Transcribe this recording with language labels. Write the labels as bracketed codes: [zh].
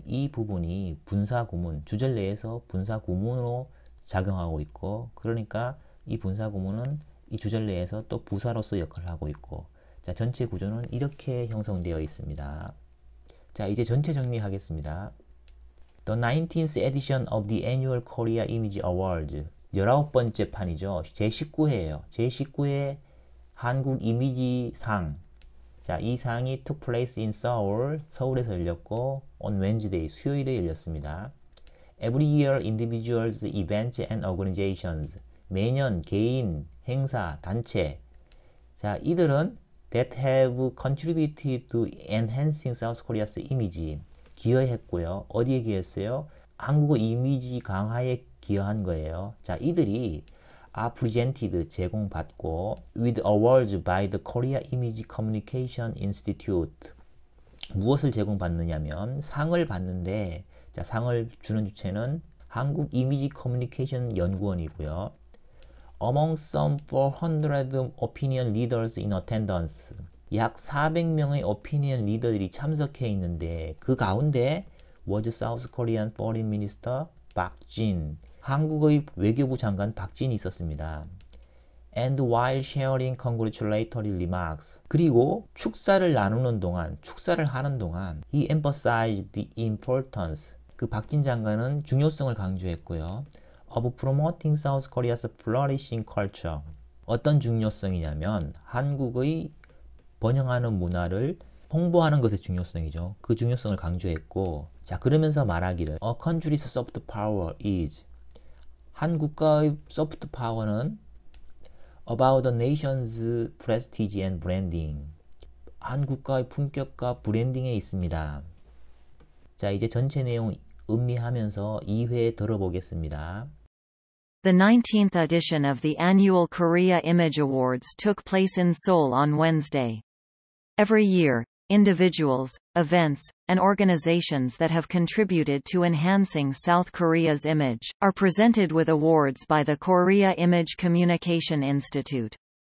[ko] 이 부분이 분사 구문, 주절 내에서 분사 구문으로 작용하고 있고, 그러니까 이 분사 구문은 이 주절 내에서 또 부사로서 역할을 하고 있고, 자, 전체 구조는 이렇게 형성되어 있습니다. 자, 이제 전체 정리하겠습니다. [en] The 19th edition of the annual Korea Image Awards [ko] 19번째 판이죠. 제19회예요. 제19회 한국 이미지 상. 자, 이 상이 [en] took place in Seoul, [ko] 서울에서 열렸고 [en] on Wednesday, [ko] 수요일에 열렸습니다. [en] Every year, individuals, events, and organizations. [ko] 매년 개인, 행사, 단체. 자, 이들은 [en] that have contributed to enhancing South Korea's image. [ko] 기여했고요. 어디에 기여했어요? 한국의 이미지 강화에 기여한 거예요. 자, 이들이 [en] are presented, [ko] 제공받고 [en] with awards by the Korea Image Communication Institute. [ko] 무엇을 제공받느냐면 상을 받는데, 자, 상을 주는 주체는 한국 이미지 커뮤니케이션 연구원이고요. [en] Among some 400 opinion leaders in attendance. [ko] 약 400명의 opinion 리더들이 참석해 있는데 그 가운데 [en] was South Korean Foreign Minister [ko] 박진. 한국의 외교부 장관 박진이 있었습니다. [en] And while sharing congratulatory remarks. [ko] 그리고 축사를 나누는 동안, 축사를 하는 동안 [en] he emphasized the importance. [ko] 그 박진 장관은 중요성을 강조했고요. [en] of promoting South Korea's flourishing culture. [ko] 어떤 중요성이냐면 한국의 번영하는 문화를 홍보하는 것의 중요성이죠. 그 중요성을 강조했고, 자, 그러면서 말하기를 [en] A country's soft power is. [ko] 한 국가의 [en] soft power는 about the nation's prestige and branding. [ko] 한 국가의 품격과 브랜딩에 있습니다. 자, 이제 전체 내용 음미하면서 2회 들어보겠습니다. [en] The 19th edition of the annual Korea Image Awards took place in Seoul on Wednesday. Every year, individuals, events, and organizations that have contributed to enhancing South Korea's image are presented with awards by the Korea Image Communication Institute.